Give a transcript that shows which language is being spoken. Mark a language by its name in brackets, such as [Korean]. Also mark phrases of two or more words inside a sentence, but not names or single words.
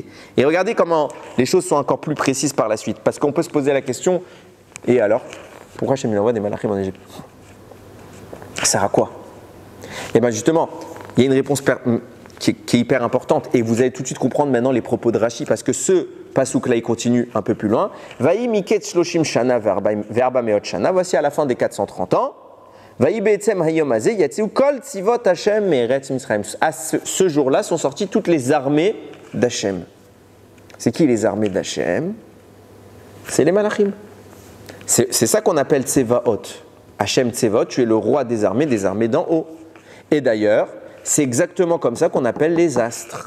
[French] Et regardez comment les choses sont encore plus précises par la suite. Parce qu'on peut se poser la question, et alors, pourquoi Hachem envoie des malachim en Égypte? Ça sert à quoi? Et bien justement, il y a une réponse qui est hyper importante. Et vous allez tout de suite comprendre maintenant les propos de Rashi, parce que ce pasouk là, il continue un peu plus loin. [Hebrew] ויהי מקץ שלשים שנה וארבע מאות שנה. [French] Voici à la fin des 430 ans. [Hebrew] ויהי בעצם היום הזה יצאו כל צבאות ה׳ מארץ מצרים. [French] À ce jour-là sont sorties toutes les armées d'Hachem. C'est qui les armées d'Hachem? C'est les malachim. C'est ça qu'on appelle Tsevaot. [Hebrew] ה׳ צבאות, [French] tu es le roi des armées d'en haut. Et d'ailleurs, c'est exactement comme ça qu'on appelle les astres.